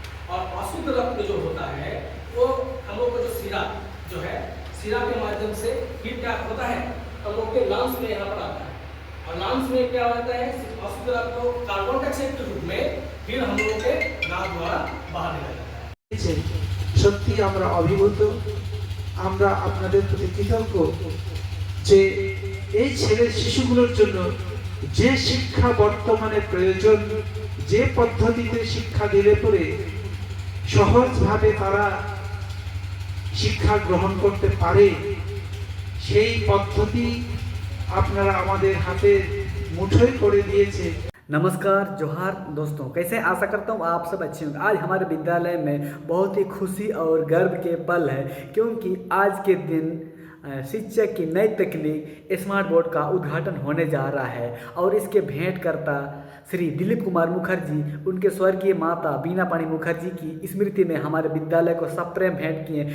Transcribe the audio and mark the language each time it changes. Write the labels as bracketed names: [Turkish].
[Hindi] और अशुद्ध रक्त जो होता है वो हम लोग को जो सिरा जो है सिरा के माध्यम से फिर क्या होता है हम लोग के लंग्स में यहाँ पर आता है और लंग्स में क्या होता है अशुद्ध रक्त को कार्बन डाइऑक्साइड के रूप में फिर हम लोग के नाक द्वारा बाहर निकल जाता है। [Bangla] সত্যি আমরা অভিভূত, আমরা আপনাদের প্রতি কৃতজ্ঞ যে এই ছেলে শিশুগুলোর জন্য যে শিক্ষা বর্তমানে প্রয়োজন, যে পদ্ধতিতে শিক্ষা দিলে পরে সহজভাবে তারা শিক্ষা গ্রহণ করতে পারে সেই পদ্ধতি আপনারা আমাদের হাতে মুঠোয় করে দিয়েছে। [Hindi] नमस्कार जोहार दोस्तों, कैसे आशा करता हूँ आप सब अच्छे होंगे। आज हमारे विद्यालय में बहुत ही खुशी और गर्व के पल है क्योंकि आज के दिन शिक्षक की नई तकनीक स्मार्ट बोर्ड का उद्घाटन होने जा रहा है और इसके भेंटकर्ता श्री दिलीप कुमार मुखर्जी उनके स्वर्गीय माता बीना पानी मुखर्जी की स्मृति में हमारे विद्यालय को सप्रेम भेंट किए।